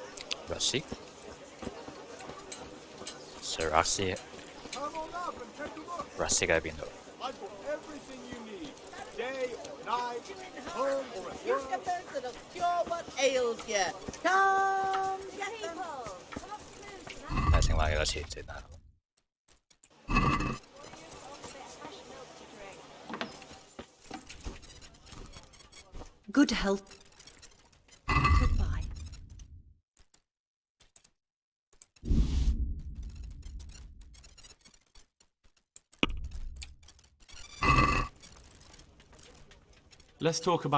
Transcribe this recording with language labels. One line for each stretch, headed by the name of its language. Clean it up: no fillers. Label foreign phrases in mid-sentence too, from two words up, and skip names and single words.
English: Russie? Sir Russie? Come on up and take a look.
Cantonese: Russie 喺邊度？
English: I've got everything you need. Day or night, home or at You're work. supposed to cure what ails you. Come, people.
Cantonese: 睇剩翻幾多錢先啊？
English: Good health. Goodbye. Let's talk about...